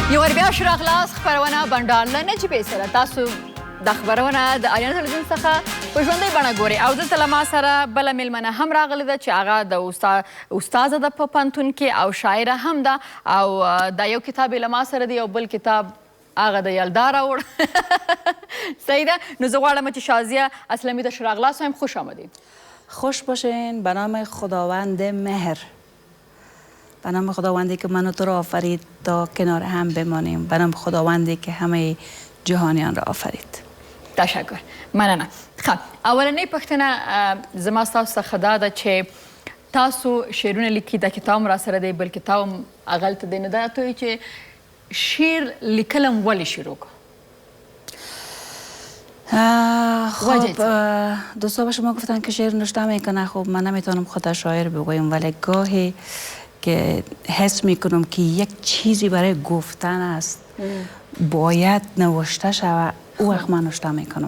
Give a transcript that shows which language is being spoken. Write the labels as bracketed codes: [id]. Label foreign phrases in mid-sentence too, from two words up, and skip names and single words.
[ps] بیا شو راغلاست خپرونه بنډار له نجیبې سره. تاسو د خپرونه د آریانا تلویزیون څخه په ژوندۍ بڼه ګورئ او دلته له ما سره بله میلمنه هم راغلې ده چې هغه د استاده ده په پوهنتون کې او شاعره هم ده او دا یو کتاب یې له ما سره دی او بل کتاب هغه د یلدا راوړ. صحیح ده. نو زه غواړم چې شازیه اسلمی د شو راغلاست وایم. [fa] خوش آمدید. خوش باشین. به نام خداوند مهر، به نام خداوندی که منو تو را آفرید تا کنار هم بمانیم، به نام خداوندی که همه جهانیان را آفرید. [ps] تشکر. مننه. خب اولنۍ پوښتنه زما ستاسو څخه دا ده چې تاسو شعرونه لیکي، دا کتاب را سره دی، بل کتاب هم هغلته دی. نو دا راته وایي چې شعر لیکلم ولې شروع کړو؟ [fa] خب دوستا به شما گفتن که شعر نوشته میکنه. خب من نمیتونم خود شاعر بگویم، ولی گاهی که حس میکنم که یک چیزی برای گفتن است باید نوشته شود، او وقت من نوشته میکنم.